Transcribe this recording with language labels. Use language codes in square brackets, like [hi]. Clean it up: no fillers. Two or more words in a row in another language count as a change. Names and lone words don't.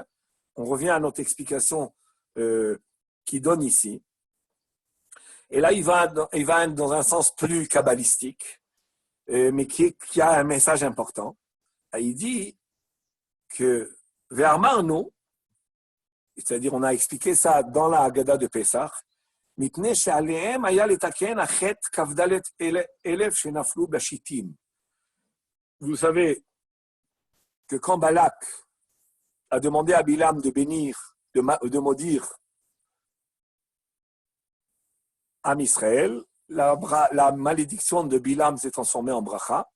[fr] On revient à notre explication qu'il donne ici. Et là, il va dans un sens plus kabbalistique, mais qui a un message important. Il dit que Ve'amarnu, c'est-à-dire on a expliqué ça dans la Haggadah de Pessah, [he] מפני שעליהם היה לתקן החטא כ"ד אלף שנפלו בשיטים. [fr] Vous savez que quand Balak a demandé à Bilam de bénir, de maudire [he] עם ישראל, [fr] la malédiction de Bilam s'est transformée en bracha.